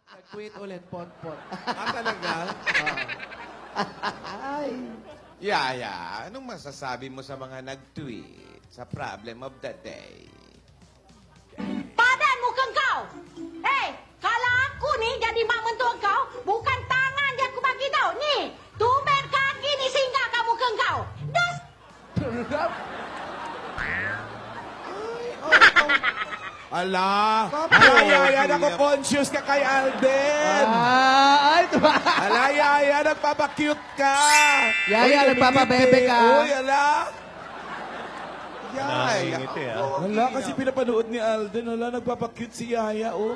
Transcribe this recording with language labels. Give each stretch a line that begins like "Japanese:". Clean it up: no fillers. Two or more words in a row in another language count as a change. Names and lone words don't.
Filipino: Tweet ulit, pot-pot. Talaga? Ay. Yaya, anong masasabi mo sa mga nag-tweet sa
English: problem of the day?
Malay: Padan muka kau. Hei, kalau aku ni jadi mak mentua kau, bukan tangan yang aku bagi tau. Ni, tumben kaki ni singgah kat muka kau.
Filipino: Das. Ala! Yaya, nako-conscious ka kay Alden! Ay, Ala, Yaya, nagpapakute ka! Yaya, nagpapabebe ka. Uy, ala! Yaya! Wala, kasi pinapanood ni Alden. Wala, nagpapakute si Yaya, oh.